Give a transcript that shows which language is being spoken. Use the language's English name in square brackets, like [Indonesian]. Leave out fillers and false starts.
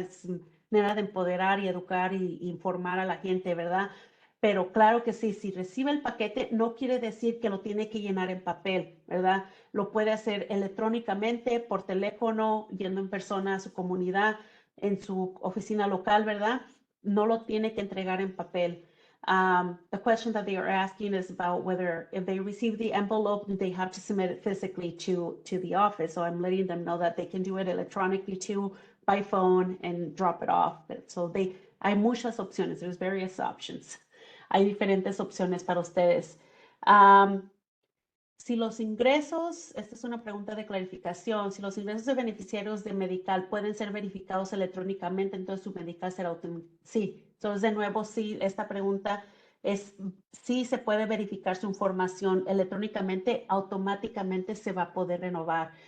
[Spanish] Es manera de empoderar y educar y informar a la gente, ¿verdad? Pero claro que sí, si recibe el paquete, no quiere decir que lo tiene que llenar en papel, ¿verdad? Lo puede hacer electrónicamente, por teléfono, yendo en persona a su comunidad, en su oficina local, ¿verdad? No lo tiene que entregar en papel. [English] The question that they are asking is about whether if they receive the envelope, do they have to submit it physically to the office? So I'm letting them know that they can do it electronically too, by phone and drop it off. So [Spanish] hay muchas opciones. [English] There's various options. [Spanish] Hay diferentes opciones para ustedes. Si los ingresos, esta es una pregunta de clarificación, si los ingresos de beneficiarios de Medical pueden ser verificados electrónicamente, entonces su Medical será automático. Sí, entonces de nuevo, sí, esta pregunta es, sí se puede verificar su información electrónicamente, automáticamente se va a poder renovar.